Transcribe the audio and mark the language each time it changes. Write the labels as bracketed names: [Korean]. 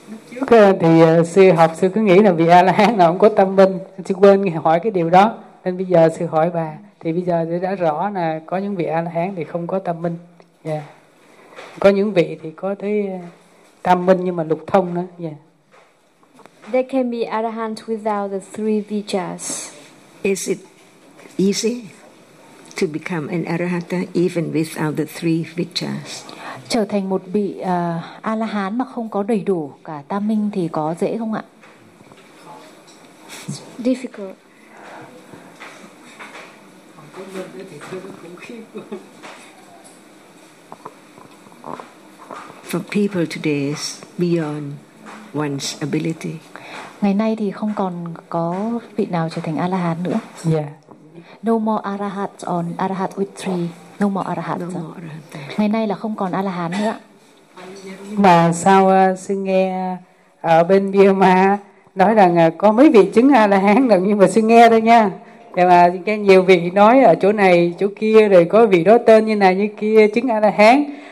[Vietnamese] Trước thì sư học sư cứ nghĩ là vị A-la-hán là không có tâm minh, sư quên hỏi cái điều đó, nên bây giờ sư hỏi bà thì bây giờ đã rõ là có những vị A-la-hán thì không có tâm minh. Yeah. Có những vị thì có thấy tâm minh nhưng mà lục thông nữa. Yeah. [English] There can be arahant without the three vijas. Is it easy to become an arahant even without the three vijas? [Vietnamese] Trở thành một vị a la hán mà không có đầy đủ cả tam minh thì có dễ không ạ? [English] Difficult. For people today is beyond one's ability. [Vietnamese] Ngày nay thì không còn có vị nào trở thành A-la-hán nữa. [English] Yeah. No more arahat on arahat with three. No more arahat. No more arahat. [Vietnamese] Ngày nay là không còn A-la-hán nữa. Mà sao sư nghe ở bên Myanmar nói rằng có mấy vị chứng A-la-hán rồi, nhưng mà sư nghe thôi nha. Nhưng mà nghe nhiều vị nói ở chỗ này chỗ kia, rồi có vị đó tên như này như kia chứng A-la-hán.